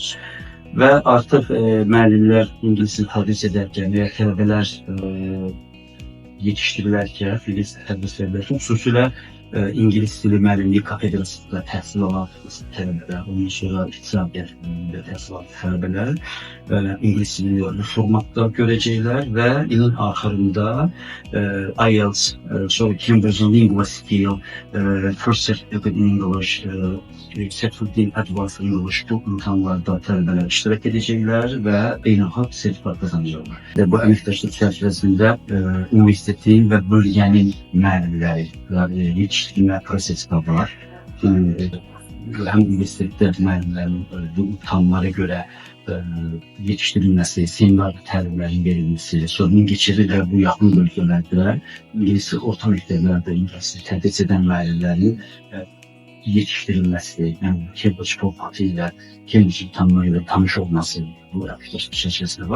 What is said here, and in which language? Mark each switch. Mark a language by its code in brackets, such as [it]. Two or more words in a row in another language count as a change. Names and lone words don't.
[az] Və artıq müəllimlər ingilisini tədris edərkən və tələbələr yetişdirilərkən, ingilis tədris edərkən xüsusilə İngiliz dili müəllimliyi kafedrasında təhsil alan tələbələr, onun sonra iqtisadiyyatında təhsil alan tələbələr İngiliz dilini bu formatda görəcəklər və ilin axırında IELTS, so Cambridge Lingua Skill, First Certificate in English, Certificate in Advanced English bu imtahanlarda tələbələr iştirak edəcəklər və beynəlxalq sertifikat qazanacaqlar. Bu əməkdaşlıq çərçivəsində universitetin və bölgənin müəllimləri yetiştirmə prosesi də var. Həm universitetdə müəllimlərin bu imtahanlara görə yetiştirilməsi, seminar təlimlərin verilməsi, sonra Mingəçevir və bu yaxın bölgələrdə ingilis orta məktəblərdə ingilisini tədris edən müəllimlərin yetiştirilməsi, yəni Cambridge formatı ilə, Cambridge imtahanları ilə tanış olması bu əməkdaşlıq çərçivəsində var.